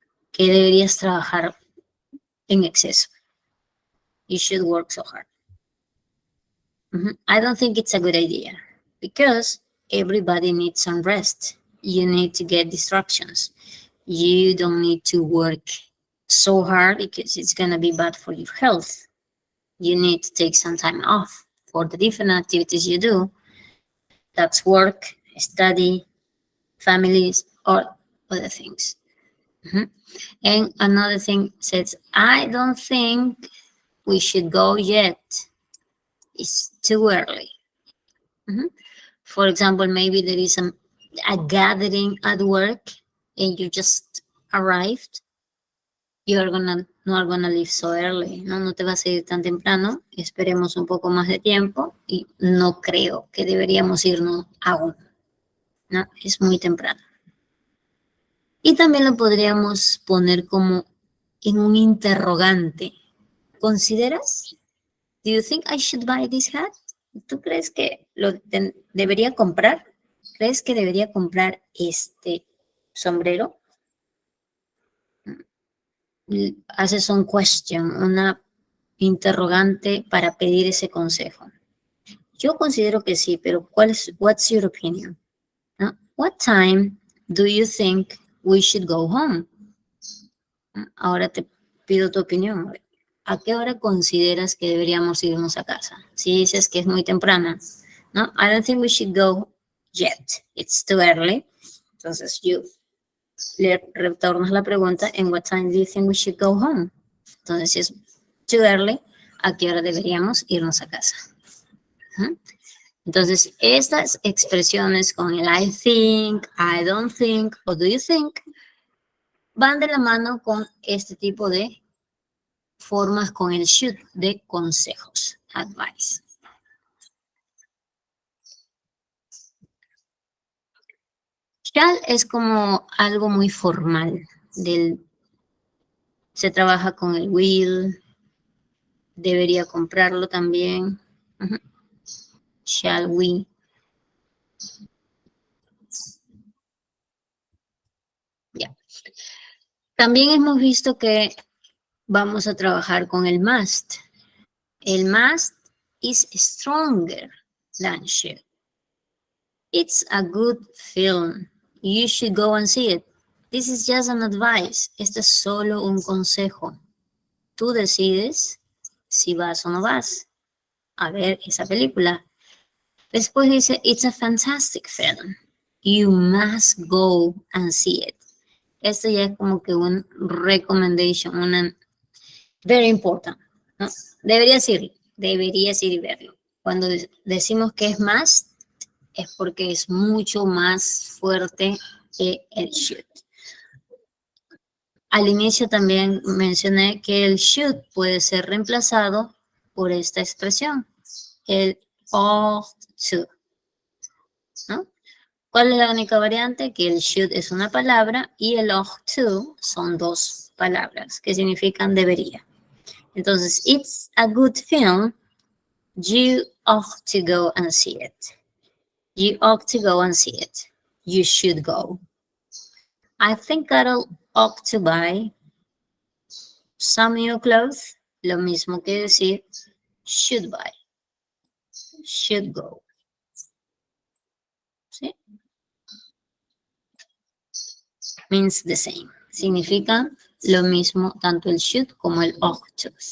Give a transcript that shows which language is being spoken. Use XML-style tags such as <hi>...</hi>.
<es>Que deberías trabajar en exceso.</es> <en>You should work so hard. I don't think it's a good idea because everybody needs some rest. You need to get distractions. You don't need to work so hard because it's going to be bad for your health. You need to take some time off for the different activities you do. That's work, study, families, or other things. And another thing says, I don't think we should go yet. It's too early. For example, maybe there is a gathering at work and you just arrived. You are not gonna leave so early.</en> <es>No te vas a ir tan temprano. Esperemos un poco más de tiempo y no creo que deberíamos irnos aún. No, es muy temprano. Y también lo podríamos poner como en un interrogante. ¿Consideras?</es> <en>Do you think I should buy this hat?</en> <es>¿Tú crees que lo debería comprar? ¿Crees que debería comprar este sombrero? Haces un question, una interrogante para pedir ese consejo. Yo considero que sí, pero</es> <en>what's your opinion?</en> <es>¿No?</es> <en>What time do you think we should go home?</en> <es>Ahora te pido tu opinión. ¿A qué hora consideras que deberíamos irnos a casa? Si dices que es muy temprana, ¿no?</es> <en>I don't think we should go yet. It's too early.</en> <es>Entonces, le retornas la pregunta, ¿en</es> <en>what time do you think we should go home?</en> <es>Entonces, si es</es> <en>too early,</en> <es>¿a qué hora deberíamos irnos a casa? Entonces, estas expresiones con el</es> <en>I think, I don't think,</en> <es>o</es> <en>do you think,</en> <es>van de la mano con este tipo de formas con el should de consejos, advice. Shall es como algo muy formal. Se trabaja con el will, debería comprarlo también.</es> <en>Shall we?</en> <es>Ya. También hemos visto que vamos a trabajar con el must.</es> <en>El must is stronger than should. It's a good film. You should go and see it. This is just an advice.</en> <es>Esto es solo un consejo. Tú decides si vas o no vas a ver esa película. Después dice,</es> <en>it's a fantastic film. You must go and see it.</en> <es>Esto ya es como que un recommendation, una</es> <en>very important,</en> <es>¿no? Deberías ir y verlo. Cuando decimos que es must, es porque es mucho más fuerte que el should. Al inicio también mencioné que el should puede ser reemplazado por esta expresión, el ought to, ¿no? ¿Cuál es la única variante? Que el should es una palabra y el ought to son dos palabras que significan debería.</es> <en>Entonces, it's a good film. You ought to go and see it. You ought to go and see it. You should go. I think Carol ought to buy some new clothes.</en> <es>Lo mismo que decir should buy. Should go. ¿Sí?</es> <en>Means the same.</en> <es>Significa lo mismo tanto el should como el ought to.</es>